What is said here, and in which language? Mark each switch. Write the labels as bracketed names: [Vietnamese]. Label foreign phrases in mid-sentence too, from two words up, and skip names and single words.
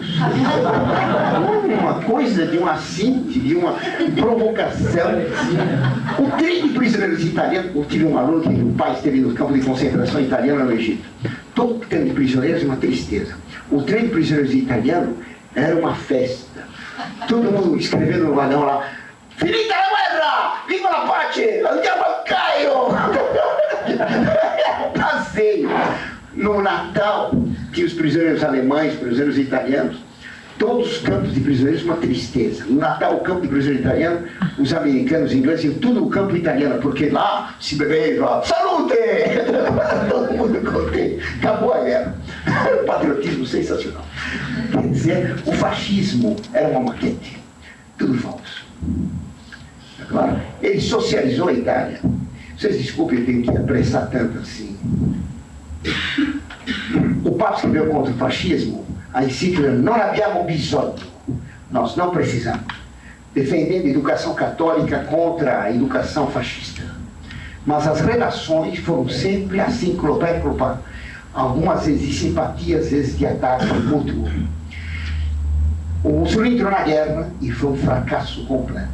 [Portuguese] Uma coisa de uma síntese, de uma provocação. O trem de prisioneiros italianos, eu tive um aluno que o pai esteve no campo de concentração italiano no Egito. Todo trem de prisioneiros é uma tristeza. O trem de prisioneiros italiano era uma festa. Todo mundo escrevendo no vagão lá, [Italian] finita la guerra! Viva la pace! Andiamo al Cairo! [Portuguese] Passeio. No Natal, tinha os prisioneiros alemães, prisioneiros italianos, todos os campos de prisioneiros, uma tristeza. No Natal, o campo de prisioneiro italiano, os americanos, os ingleses, tudo o campo italiano, porque lá se bebeva, salute! Todo mundo contente. Acabou a guerra. Um patriotismo sensacional. Quer dizer, o fascismo era uma maquete. Tudo falso. Agora, ele socializou a Itália. Vocês desculpem, eu tenho que apressar tanto assim. O Papa escreveu contra o fascismo a encíclica Non abbiamo bisogno, nós não precisamos, defendendo a educação católica contra a educação fascista. Mas as relações foram sempre assim, clopé, algumas vezes de simpatia, às vezes de ataque mútuo. O Mussolini entrou na guerra e foi um fracasso completo.